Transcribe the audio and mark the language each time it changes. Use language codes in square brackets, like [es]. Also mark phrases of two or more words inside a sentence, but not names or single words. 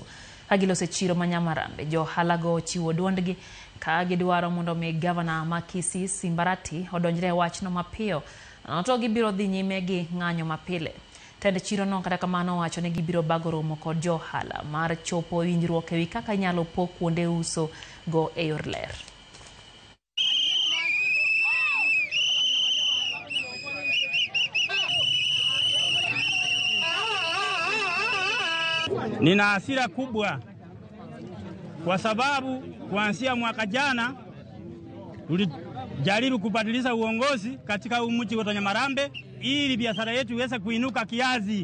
[luo] Agilose chiro ma Nyamarambe jo halago chiwo duondgi ka gidwaro mondo mi gavana ma Kisii Simbarati odonjre wachno mapiyo. To gibiro dhi nyime gi ng'anyo mapile. Tend chiro no kata kamano wacho ne gibiro bago romo kod jo hala mar chopo winjruok ewi kaka inyalo pog kuonde uso go e yor ler. [sw] Nina hasira kubwa kwa sababu kuanzia mwaka jana tulijaribu kubadilisha uongozi katika mji wa Nyamarambe ili biashara yetu iweze kuinuka kiasi.